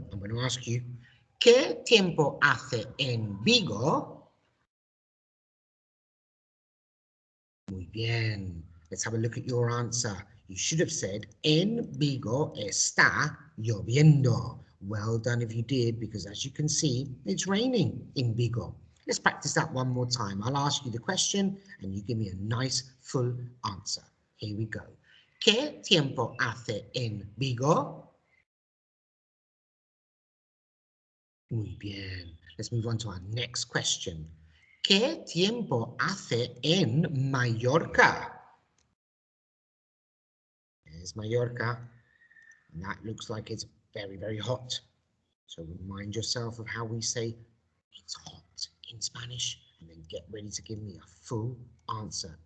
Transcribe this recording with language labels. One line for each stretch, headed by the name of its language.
English: I'm going to ask you,
Spanish: ¿Qué tiempo hace en Vigo? Muy bien.
English: Let's have a look at your answer. You should have said,
Spanish: En Vigo está lloviendo.
English: Well done if you did, because as you can see, it's raining in Vigo. Let's practice that one more time. I'll ask you the question and you give me a nice full answer. Here we go.
Spanish: ¿Qué tiempo hace en Vigo? Muy bien.
English: Let's move on to our next question.
Spanish: ¿Qué tiempo hace en Mallorca?
English: There's Mallorca. And that looks like it's very, very hot. So remind yourself of how we say it's hot in Spanish, and then get ready to give me a full answer.